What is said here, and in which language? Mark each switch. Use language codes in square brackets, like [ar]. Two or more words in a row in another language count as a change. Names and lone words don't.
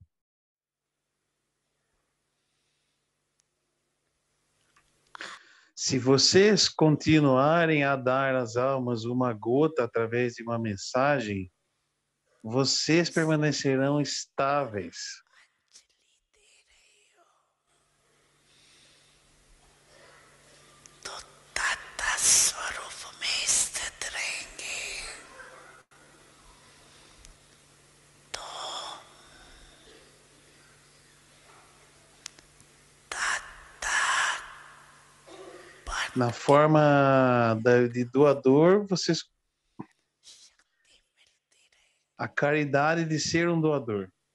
[pt] Se vocês continuarem a dar às almas uma gota através de uma mensagem, vocês permanecerão estáveis. [hi] तत्व स्वरूप में स्थित रहेंगे तो [pt] Na forma de doador, vocês a caridade de ser um doador.